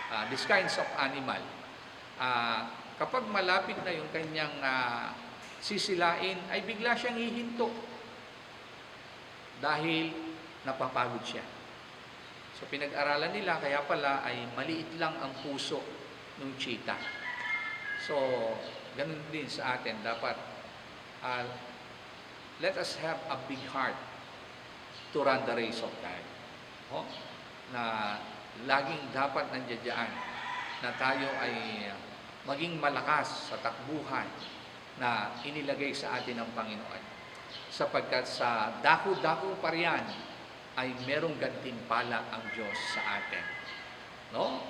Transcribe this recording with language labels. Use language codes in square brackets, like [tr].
[en] This kinds of animal. [tl] Kapag malapit na yung kanyang sisilain, ay bigla siyang hihinto dahil napapagod siya. So pinag-aralan nila, kaya pala ay maliit lang ang puso ng cheetah. So, ganun din sa atin. [en] Dapat, let us have a big heart to run the race of God. Oh? [tl] Na laging dapat nandiyan na tayo ay maging malakas sa takbuhan na inilagay sa atin ng Panginoon. Sapagkat sa dako-dako pa riyan ay merong gantimpala ang Diyos sa atin. No?